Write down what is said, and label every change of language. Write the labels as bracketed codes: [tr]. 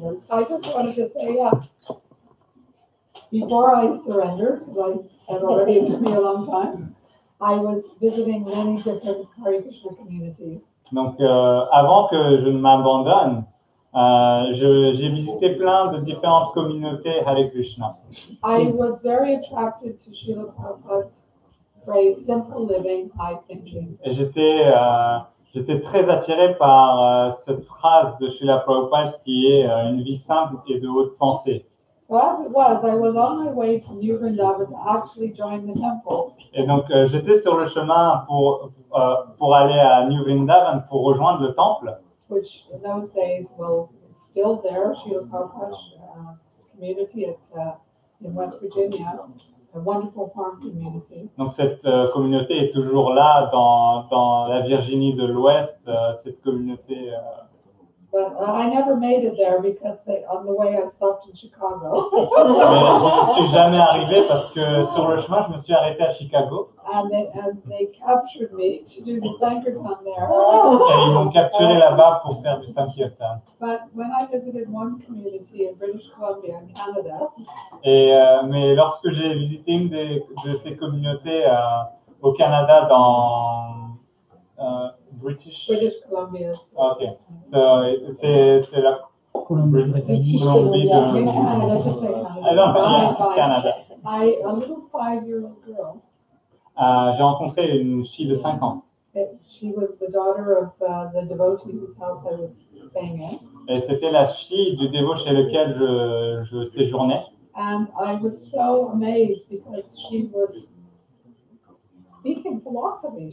[en] I just wanted to say, before I surrendered, like I said already, it took me a long time, I was visiting many different Hare Krishna communities. [fr] Donc, avant que je ne m'abandonne, j'ai visité plein de différentes communautés Hare Krishna. [en] I was very attracted to Srila Prabhupada's phrase simple living, high thinking. [fr] Et j'étais très attiré par cette phrase de Srila Prabhupada qui est une vie simple et de haute pensée. [en] So as it was, I was on my way to New Vrindavan to actually join the temple. [fr] Et donc j'étais sur le chemin pour aller à New Vrindavan pour rejoindre le temple. [en] Which in those days, well, is still there, Srila Prabhupada's community in West Virginia, a wonderful farm community. [fr] Donc cette communauté est toujours là dans la Virginie de l'Ouest, cette communauté. [en] But I never made it there because on the way I stopped in Chicago. [fr] Mais je ne suis jamais arrivé parce que sur le chemin, je me suis arrêté à Chicago. [en] And they captured me to do the Sankirtan there. [fr] Et ils m'ont capturé là-bas pour faire du Sankirtan. [en] But when I visited one community in British Columbia, in Canada, [fr] Mais lorsque j'ai visité une de ces communautés au Canada dans British [en] Columbia. [fr] Ok. C'est la [en] British [fr] Columbie [en] Columbia. [fr] de [en] Canada, just say Canada. I don't know, yeah, Fine. Canada. A little 5-year-old girl. [fr] J'ai rencontré une fille de 5 ans. [en] She was the daughter of the devotee whose house I was staying in. [fr] Et c'était la fille du dévot chez lequel je séjournais. [en] And I was so amazed because she was speaking philosophy.